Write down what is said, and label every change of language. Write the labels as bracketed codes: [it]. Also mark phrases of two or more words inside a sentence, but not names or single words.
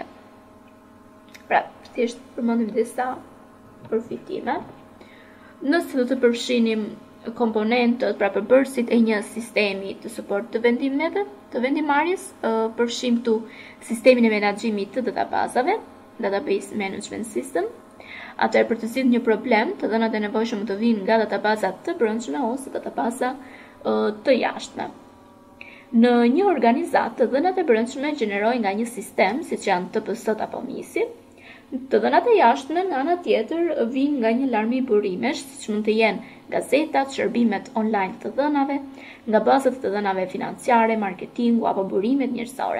[sq] Pra, thjesht përmendim disa përfitime. Nëse do të përfshinim komponentët, pra përbërësit e një sistemi të suport të vendimeve, të vendimarrjes, përfshim këtu sistemin e menaxhimit të databazave, [en] database management system. [sq] Atëherë për të zgjidhur një problem, të dhënat e nevojshme të vinë nga databaza të brendshme ose databaza të jashtme. Në një organizat, të dhënat e brendshme gjenerojnë nga një sistem, siç janë TPS-t apo MIS-i. Të dhënat e jashtme nga ana tjetër vijnë nga një larmi burimesh, siç mund të jenë gazetat, shërbimet online të dhënave, nga bazat të dhënave financiare, marketingu apo burimet njerëzore.